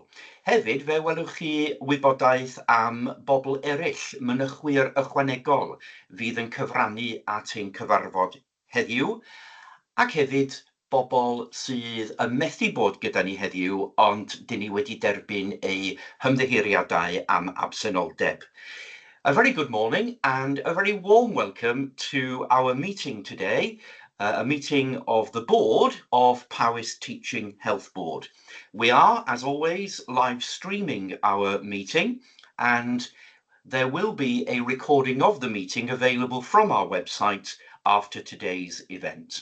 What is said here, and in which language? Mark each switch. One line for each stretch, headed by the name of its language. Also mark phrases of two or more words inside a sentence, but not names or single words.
Welsh: Hefyd, fe welwch chi wybodaeth am bobl eraill, mynychwyr ychwanegol, fydd yn cyfrannu at ein cyfarfod heddiw, ac hefyd bobl sydd yn methu bod gyda ni heddiw, ond dyn ni wedi derbyn eu hymddiheuriadau am absenoldeb.
English: A very good morning and a very warm welcome to our meeting today, a meeting of the board of Powys Teaching Health Board. We are, as always, live streaming our meeting, and there will be a recording of the meeting available from our website after today's event.